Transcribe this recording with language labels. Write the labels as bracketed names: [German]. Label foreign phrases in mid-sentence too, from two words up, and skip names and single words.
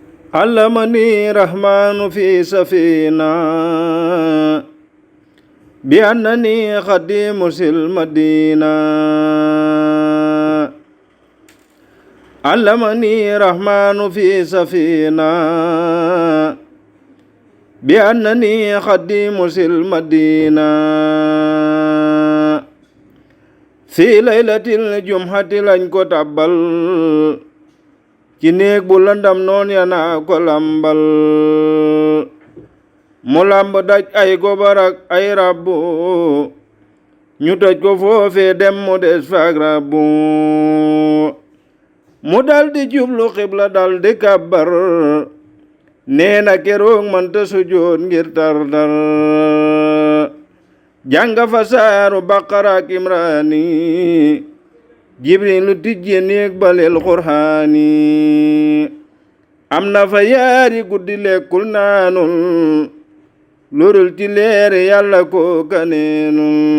[Arabic] علمني رحمن في سفينة بأنني خديم المدينة علمني رحمن في سفينة بأنني خديم المدينة في ليلة الجمعة [Wolof] lañ ko tàbbal ci néeg bu lëndam noon ya naa ko lambal mu lamb daj ay gobar ak ay rabbu ñu toj ko foofee dem mu des faak rabbu mu daldi jublu xibla daldi kabbar nee na keroog manta sujjóot ngir tar-tar jànga fa saaru baqara ak imraani jibrilu tijje néeg baleel qur'aani am na fa yaari guddi lekkul naanul lurul ci leere yàlla ko kaneenul